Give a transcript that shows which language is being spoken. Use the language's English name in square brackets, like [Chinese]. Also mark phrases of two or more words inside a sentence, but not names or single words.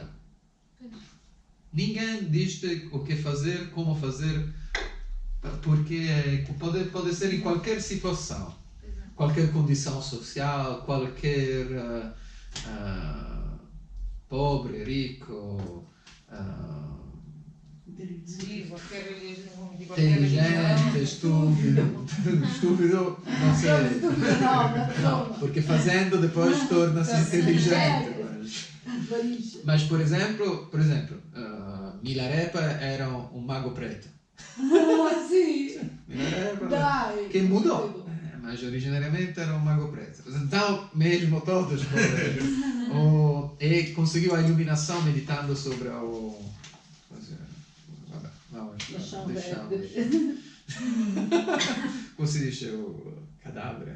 [Portuguese] Ninguém diz-te o que fazer, como fazer, porque pode ser em qualquer situação, qualquer condição social, qualquer pobre, rico, inteligente, estúpido, não sei. Não, porque fazendo depois torna-se inteligente. Mas por exemplo, Milarepa era um mago preto. Sì, Milarepa, dai. que mudou, mas originariamente era um mago preto. Então, mesmo todos e conseguiu a iluminação meditando sobre o... Como se diz o cadáver?